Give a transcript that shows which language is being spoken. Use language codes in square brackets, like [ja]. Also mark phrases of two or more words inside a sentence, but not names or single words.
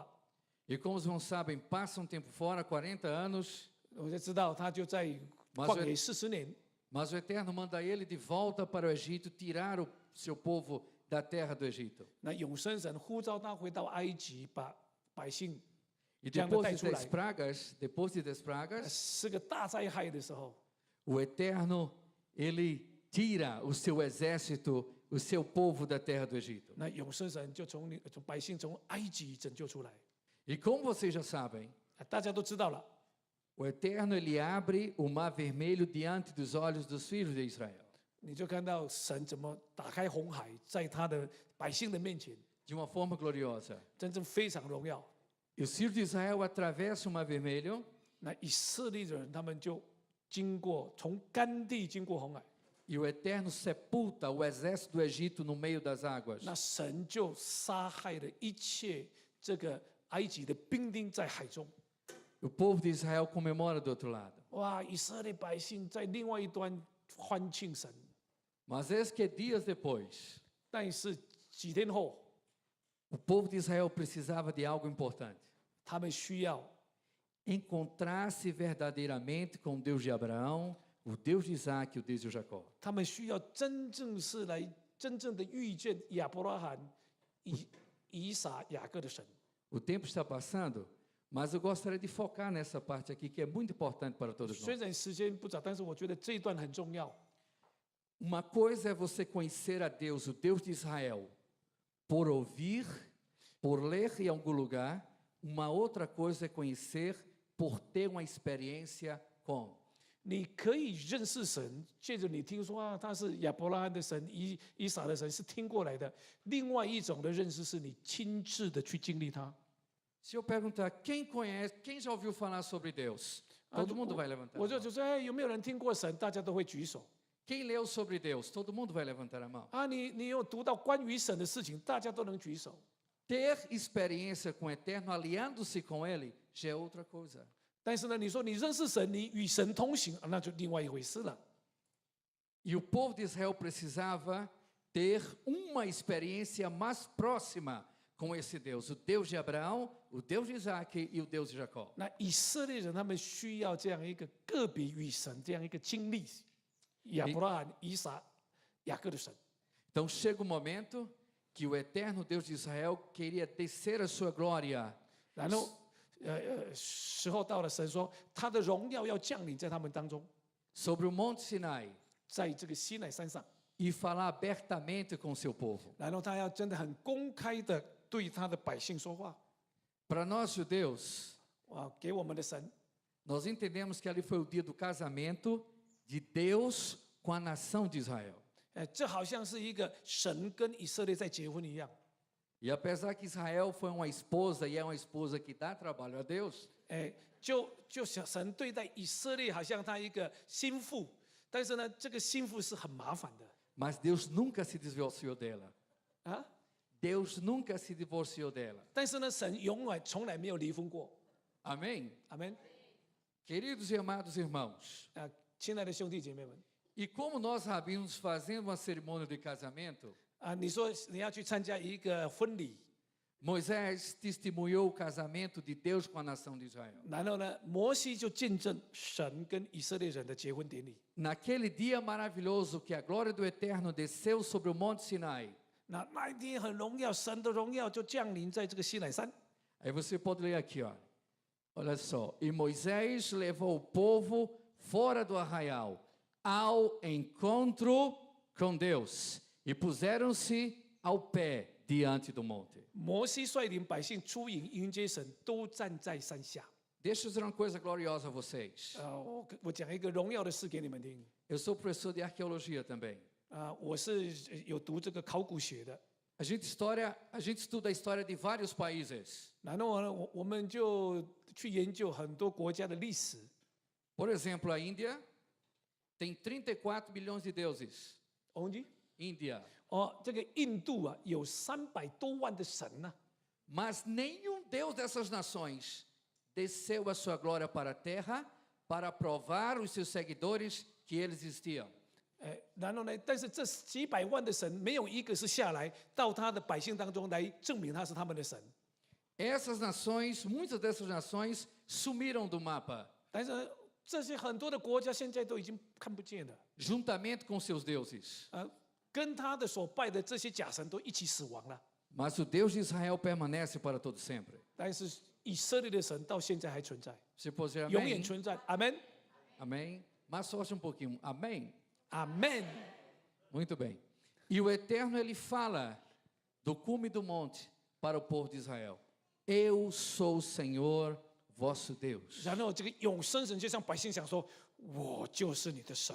[pt] E como os irmãos sabem, passa um tempo fora, 40 anos. [zh] 我就知道他就在旷野40年。 [pt] Mas o Eterno manda ele de volta para o Egito, tirar o seu povo da terra do Egito. [zh] 那永生神呼召他回到埃及，把百姓 [pt] E [zh] 这样的 [pt] depois [zh] 带 [pt] das [zh] 出来。 [pt] dez pragas, [zh] 是个大灾害的时候， [pt] o Eterno, ele tira o seu exército, o seu povo da terra do Egito. [zh] 那永生神就从百姓从埃及拯救出来。 [pt] E como vocês já sabem, [zh] 大家都知道了， [pt] o Eterno, ele abre o mar vermelho diante dos olhos dos filhos de Israel. [zh] 你就看到神怎么打开红海，在他的百姓的面前， [pt] De uma forma gloriosa. [zh] 真正非常荣耀。 [pt] E os filhos de Israel atravessam o mar vermelho, [zh] 那以色列的人，他们就经过从干地经过红海， [pt] e o Eterno sepulta o exército do Egito no meio das águas. [zh] 那神就杀害了一切这个埃及的兵丁在海中。 [pt] O povo de Israel comemora do outro lado. [zh] 哇，以色列百姓在另外一端欢庆神， [pt] Mas eis que dias depois, [zh] 但是几天后， [pt] o povo de Israel precisava de algo importante. [zh] 他们需要 [pt] Encontrar-se verdadeiramente com o Deus de Abraão, o Deus de Isaac e o Deus de Jacó. [zh] 他们需要真正是来真正的遇见亚伯拉罕、以撒、雅各的神。 [pt] O tempo está passando, mas eu gostaria de focar nessa parte aqui que é muito importante para todos [zh] 虽 [pt] nós. [zh] 然时间不早，但是我觉得这一段很重要。 [pt] Uma coisa é você conhecer a Deus, o Deus de Israel, por ouvir, por ler em algum lugar. Uma outra coisa é conhecer por ter uma experiência com. [zh] 你可以认识神，借着你听说啊，他是亚伯拉罕的神、以撒的神，是听过来的。另外一种的认识是你亲自的去经历他。 [pt] Se eu perguntar quem conhece, quem já ouviu falar sobre Deus, todo mundo vai levantar a [zh] 我就 [pt] mão. [zh] 说，哎，有没有人听过神？大家都会举手。 [pt] Quem leu sobre Deus, todo mundo vai levantar a mão. [zh] 啊，你有读到关于神的事情，大家都能举手。 [pt] Ter experiência com o Eterno, aliando-se com Ele, já é outra coisa. [zh] 但是呢，你说你认识神，你与神同行，啊那就另外一回事了。 [pt] E o povo de Israel precisava ter uma experiência mais próxima com esse Deus, o Deus de Abraão, o Deus de Isaac e o Deus de Jacó. [zh] 那以色列人他们需要这样一个个别与神这样一个经历，亚伯拉罕、以撒、雅各的神。 [pt] Então chega o momento que o eterno Deus de Israel queria descer a sua glória [zh] 然后，时候到了，神说他的荣耀要降临在他们当中， [pt] sobre o Monte Sinai [zh] 在这个西乃山上。 [pt] e falar abertamente com o seu povo. [zh] 然后他要真的很公开的对他的百姓说话。 [pt] Para nós judeus, [zh] 哇，给我们的神， [pt] nós entendemos que ali foi o dia do casamento de Deus com a nação de Israel. [zh] 这好像是一个神跟以色列在结婚一样。 [pt] E apesar que Israel foi uma esposa e é uma esposa que dá trabalho a Deus, [zh] 就想神对待以色列好像他一个心腹，但是呢，这个心腹是很麻烦的 [pt] mas Deus nunca se divorciou dela. 啊。 Deus nunca se divorciou dela. [zh] 但是呢，神永远从来没有离婚过。 [pt] Amém? [zh] 阿门。 [pt] Queridos e amados irmãos, [zh] 亲爱的兄弟姐妹们 [pt] e como nós rabinos fazendo uma cerimônia de casamento, [zh] 你说你要去参加一个婚礼， [pt] Moisés testemunhou o casamento de Deus com a nação de Israel. [zh] 然后呢，摩西就见证神跟以色列人的结婚典礼。 [pt] Naquele dia maravilhoso que a glória do Eterno desceu sobre o Monte Sinai. 那一天很荣耀，神的荣耀就降临在这个西乃山。 Aí você pode ler aqui, ó. Olha só. E Moisés levou o povo fora do arraial, ao encontro com Deus, e puseram-se ao pé diante do monte. [zh] 摩西率领百姓出营迎接神，都站在山下。 [pt] Deixa eu dizer uma coisa gloriosa a vocês. [zh] 我讲一个荣耀的事给你们听。 [pt] Eu sou professor de arqueologia também. [zh] 我是有读这个考古学的。 [pt] A gente estuda a história de vários países. [zh] 然后呢，我们就去研究很多国家的历史。 [pt] Por exemplo, a Índia tem 34 milhões de deuses. Onde？ Índia. [zh] 这个印度啊，有300多万的神呐、 [pt] Mas nenhum Deus dessas nações desceu a sua glória para a terra para provar aos seus seguidores que eles existiam. [zh] 然后呢，但是这几百万的神，没有一个是下来到他的百姓当中来证明他是他们的神。 [pt] Essas nações, muitas dessas nações sumiram do mapa. [zh] 但是这些很多的国家现在都已经看不见了， [pt] juntamente com seus deuses. [zh] 跟他的所拜的这些假神都一起死亡了。 [pt] Mas o Deus de Israel permanece para todo sempre. [zh] 但是以色列的神到现在还存在， [pt] Você pode dizer [zh] 永远 [pt] amém? [zh] 存在。阿门， [pt] Amém? Mais forte um pouquinho. Amém? [zh] 阿门。 [pt] Muito bem. E o Eterno, ele fala do cume do monte para o povo de Israel. Eu sou o Senhor, vosso Deus. [zh] 然后这个永生神就向百姓讲说：“我就是你的神，